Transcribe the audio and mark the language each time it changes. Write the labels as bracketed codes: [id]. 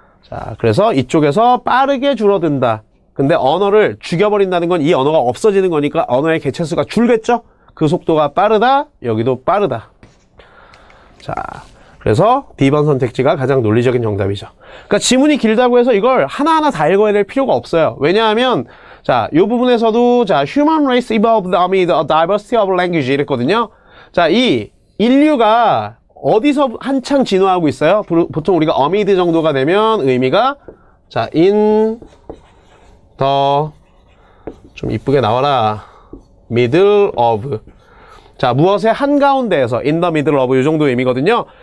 [ko] 자, 그래서 이쪽에서 빠르게 줄어든다. 근데 언어를 죽여버린다는 건 이 언어가 없어지는 거니까 언어의 개체수가 줄겠죠. 그 속도가 빠르다. 여기도 빠르다. 자, 그래서 B번 선택지가 가장 논리적인 정답이죠. 그러니까 지문이 길다고 해서 이걸 하나하나 다 읽어야 될 필요가 없어요. 왜냐하면 자, 이 부분에서도 자, [en] human race evolved amid a diversity of language [ko] 이랬거든요. 자, 이 인류가 어디서 한창 진화하고 있어요? 보통 우리가 amid 정도가 되면 의미가 자, [en] in the [ko] 좀 이쁘게 나와라. [en] middle of [ko] 자, 무엇의 한가운데에서 [en] in the middle of [ko] 이 정도 의미거든요.